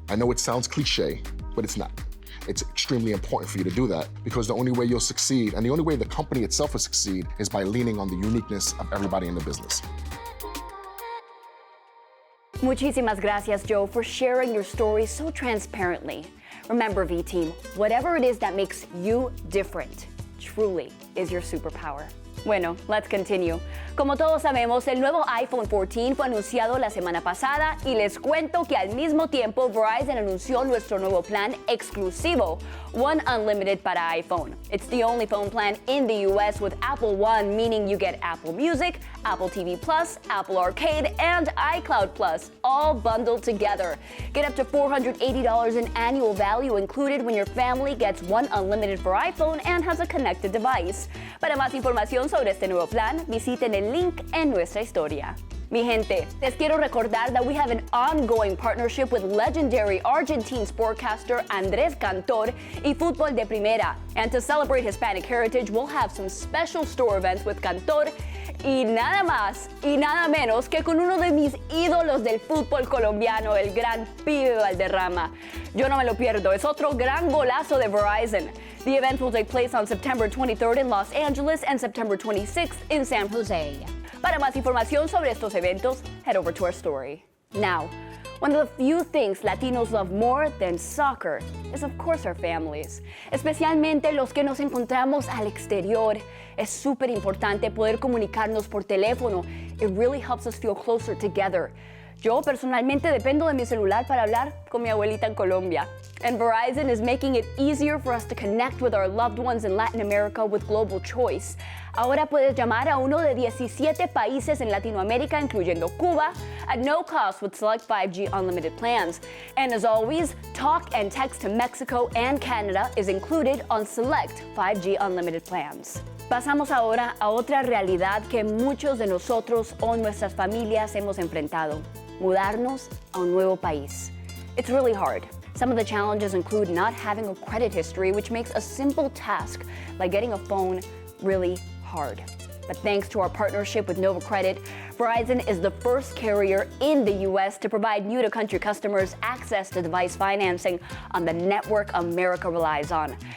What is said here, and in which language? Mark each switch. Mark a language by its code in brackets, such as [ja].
[en] I know it sounds cliche, but it's not. It's extremely important for you to do that, because the only way you'll succeed and the only way the company itself will succeed is by leaning on the uniqueness of everybody in the business. [es] Muchísimas gracias, [en] Joe, for sharing your story so transparently. Remember, V-Team, whatever it is that makes you different truly is your superpower. [es] Bueno, [en] let's continue. [es] Como todos sabemos, el nuevo iPhone 14 fue anunciado la semana pasada y les cuento que al mismo tiempo Verizon anunció nuestro nuevo plan exclusivo, One Unlimited para iPhone. [en] It's the only phone plan in the US with Apple One, meaning you get Apple Music, Apple TV Plus, Apple Arcade, and iCloud Plus, all bundled together. Get up to $480 in annual value included when your family gets One Unlimited for iPhone and has a connected device. [es] Para más información sobre este nuevo plan, visiten el link en nuestra historia. Mi gente, les quiero recordar [en] that we have an ongoing partnership with legendary Argentine sportcaster Andrés Cantor y Fútbol de Primera. And to celebrate Hispanic heritage, we'll have some special store events with Cantor [es] y nada más y nada menos que con uno de mis ídolos del fútbol colombiano, el gran Pibe Valderrama. Yo no me lo pierdo, es otro gran golazo de Verizon. [en] The event will take place on September 23rd in Los Angeles and September 26th in San Jose. [es] Para más información sobre estos eventos, [en] head over to our story. Now, one of the few things Latinos love more than soccer is, of course, our families. [es] Especialmente los que nos encontramos al exterior. Es súper importante poder comunicarnos por teléfono. [en] It really helps us feel closer together. [es] Yo personalmente dependo de mi celular para hablar con mi abuelita en Colombia. [en] And Verizon is making it easier for us to connect with our loved ones in Latin America with Global Choice. [es] Ahora puedes llamar a uno de 17 países en Latinoamérica, incluyendo Cuba, [en] at no cost with select 5G unlimited plans. And as always, talk and text to Mexico and Canada is included on select 5G unlimited plans. [es] Pasamos ahora a otra realidad que muchos de nosotros o nuestras familias hemos enfrentado: mudarnos a un nuevo país. [en] It's really hard. Some of the challenges include not having a credit history, which makes a simple task like getting a phone really hard. But thanks to our partnership with Nova Credit, Verizon is the first carrier in the US to provide new-to-country customers access to device financing on the network America relies on.